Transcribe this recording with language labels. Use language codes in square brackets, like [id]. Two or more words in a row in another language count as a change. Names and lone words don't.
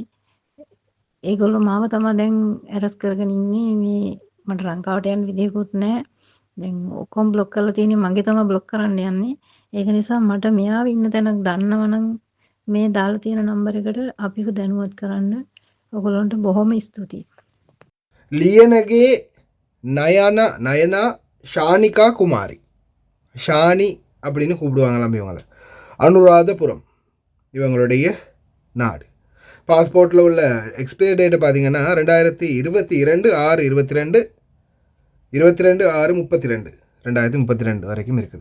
[si] ඒගොල්ලෝ මාව තමයි දැන් ඇරස් කරගෙන ඉන්නේ. මේ මට ලංකාවට යන්න විදිහකුත් නැහැ. දැන් ඔක්කොම බ්ලොක් කරලා තියෙන්නේ. මගේ තමයි බ්ලොක් කරන්න යන්නේ. ඒක නිසා මට මෙයාව ඉන්න තැනක් දන්නවනම් මේ දාලා තියෙන නම්බර් එකට අපිව දැනුවත් කරන්න. ඔයගොල්ලන්ට බොහොම ස්තුතියි. [ta] லியனகே நயனா ஷானிகா குமாரி, ஷானி அப்படின்னு கூப்பிடுவாங்களாம் இவங்களை. அனுராதபுரம் இவங்களுடைய நாடு. பாஸ்போர்ட்டில் உள்ள [en] expiry date [ta] பார்த்தீங்கன்னா 2022 6 22 22 6 32 2032 வரைக்கும் இருக்குது.